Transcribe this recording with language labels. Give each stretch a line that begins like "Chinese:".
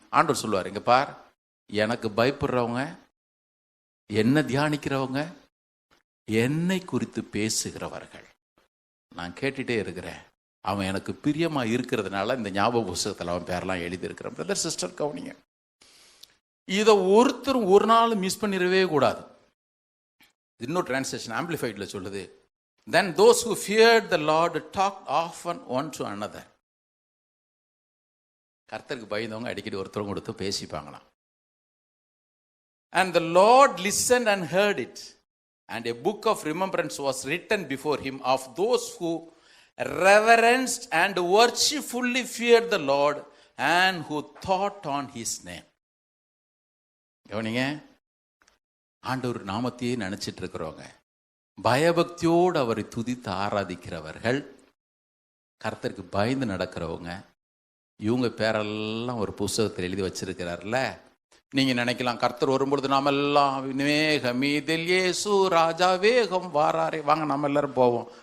Tamil: ஆண்டவர் சொல்லுவார், இங்க பார், எனக்கு பயப்படுறவங்க, என்ன தியானிக்கிறவங்க, என்னை குறித்து பேசுகிறவர்கள், நான் கேட்டுட்டே இருக்கிறேன், அவன் எனக்கு பிரியமா இருக்கிறதுனால இந்த ஞாபக புஸ்தகத்தில் அவன் பேரெல்லாம் எழுதியிருக்கிறேன். பிரதர் சிஸ்டர் கவனிங்க, இதை ஒருத்தரும் ஒரு நாள் மிஸ் பண்ணிடவே கூடாது. இன்னொரு டிரான்ஸ்லேஷன் ஆம்பிளிஃபைட்ல சொல்லுது,
English: then those who feared the Lord talked often one to another.
Tamil: கர்த்தருக்கு பயந்தவங்க அடிக்கடி ஒருத்தரும் கொடுத்து பேசிப்பாங்களாம்.
English: And the Lord listened and heard it, and a book of remembrance was written before him of those who reverenced and worshipfully feared the Lord and who thought on his name.
Tamil: கவனிங்க, ஆண்டவர் நாமத்தையே நினைச்சிட்டு இருக்கிறவங்க, பயபக்தியோடு அவரை துதித்து ஆராதிக்கிறவர்கள், கர்த்தருக்கு பயந்து நடக்கிறவங்க, இவங்க பேரெல்லாம் ஒரு புஸ்தகத்தில் எழுதி வச்சிருக்கிறார்ல. நீங்க நினைக்கலாம், கர்த்தர் வரும்பொழுது நாம எல்லாம் வேகமீதில் இயேசு ராஜா வேகம் வாராரே, வாங்க நம்ம எல்லாரும் போவோம்.